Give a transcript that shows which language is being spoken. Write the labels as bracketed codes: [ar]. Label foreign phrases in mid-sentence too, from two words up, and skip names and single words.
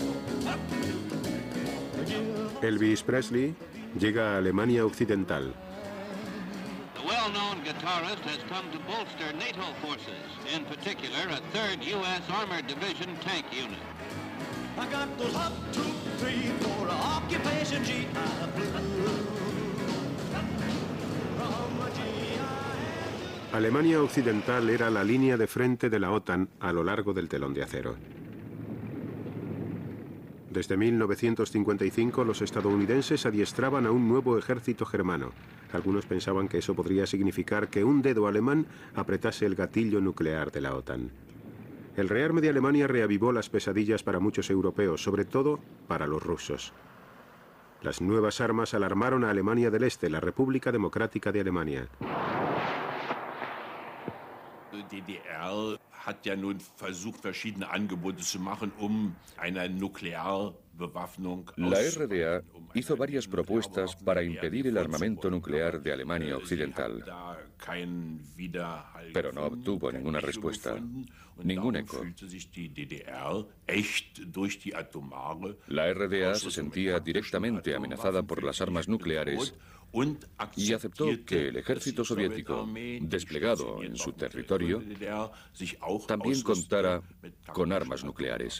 [es] Elvis Presley llega a Alemania Occidental. [en] The well-known guitarist has come to bolster NATO forces, in particular a 3rd U.S. Armored Division tank unit. I got those hot troop 3 for occupation GI Blue. [es] Alemania Occidental era la línea de frente de la OTAN a lo largo del telón de acero. Desde 1955 los estadounidenses adiestraban a un nuevo ejército germano. Algunos pensaban que eso podría significar que un dedo alemán apretase el gatillo nuclear de la OTAN. El rearme de Alemania reavivó las pesadillas para muchos europeos, sobre todo para los rusos. Las nuevas armas alarmaron a Alemania del Este, la República Democrática de Alemania. [de] DDR hat ja nun versucht, verschiedene Angebote zu machen, eine Nuklearbewaffnung. [es] La RDA hizo varias propuestas para impedir el armamento nuclear de Alemania Occidental, pero no obtuvo ninguna respuesta, ningún eco. La RDA se sentía directamente amenazada por las armas nucleares y aceptó que el ejército soviético, desplegado en su territorio, también contara con armas nucleares.